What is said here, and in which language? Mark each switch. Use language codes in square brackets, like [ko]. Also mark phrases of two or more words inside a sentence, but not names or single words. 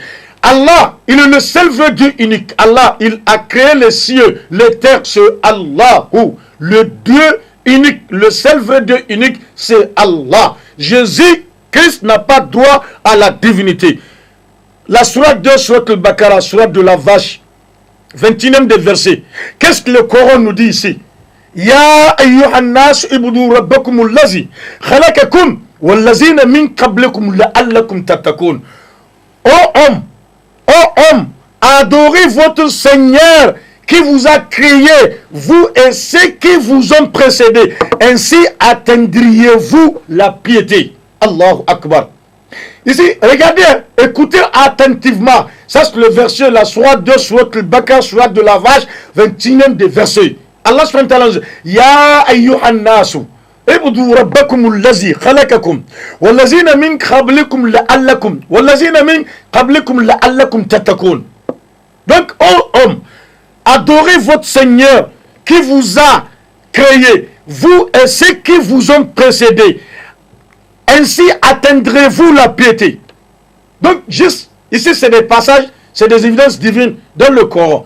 [fr] Allah, il est le seul vrai Dieu unique. Allah, il a créé les cieux, les terres, c'est Allahu. Le Dieu unique, le seul vrai Dieu unique, c'est Allah. Jésus-Christ n'a pas droit à la divinité. La sourate 2, sourate al-Baqarah, sourate de la vache, 21e des versets. Qu'est-ce que le Coran nous dit ici? [ar] يا أيها الناس اعبدوا ربكم الذي خلقكم والذين من قبلكم لعلكم تتقون. [fr] Ô homme, adorez votre Seigneur qui vous a créé, vous et ceux qui vous ont précédé. Ainsi atteindriez-vous la piété. [ar] الله أكبر. [fr] Ici, regardez, écoutez attentivement. Ça, c'est le verset, la sourate 2, sourate al-Baqarah, sourate de la vache, 21e des versets. [ar] الله سبحانه وتعالى dit, يا أيها الناس اعبدوا ربكم الذي خلقكم والذين من قبلكم لعلكم تتقون. [fr] Donc, ô homme, adorez votre Seigneur qui vous a créé, vous et ceux qui vous ont précédé. Ainsi atteindrez-vous la piété. Donc, juste ici, c'est des passages, c'est des évidences divines dans le Coran.